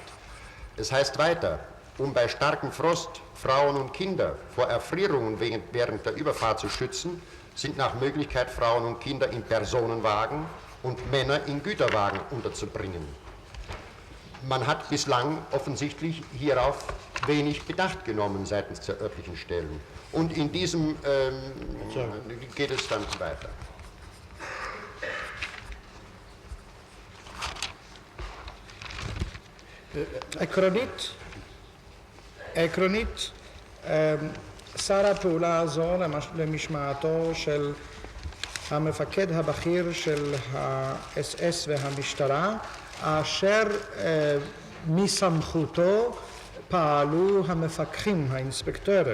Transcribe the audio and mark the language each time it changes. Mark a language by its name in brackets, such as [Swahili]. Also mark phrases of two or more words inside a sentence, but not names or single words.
[German] Es heißt weiter, um bei starkem Frost Frauen und Kinder vor Erfrierungen während der Überfahrt zu schützen, sind nach Möglichkeit Frauen und Kinder in Personenwagen und Männer in Güterwagen unterzubringen. Man hat bislang offensichtlich hierauf wenig Bedacht genommen seitens der örtlichen Stellen. Und in diesem geht es dann weiter. [Hebrew] עקרונית, שר הפעולה הזו למשמעתו של המפקד הבכיר של ה-SS והמשטרה, אשר מסמכותו פעלו המפקחים, האינספקטורים.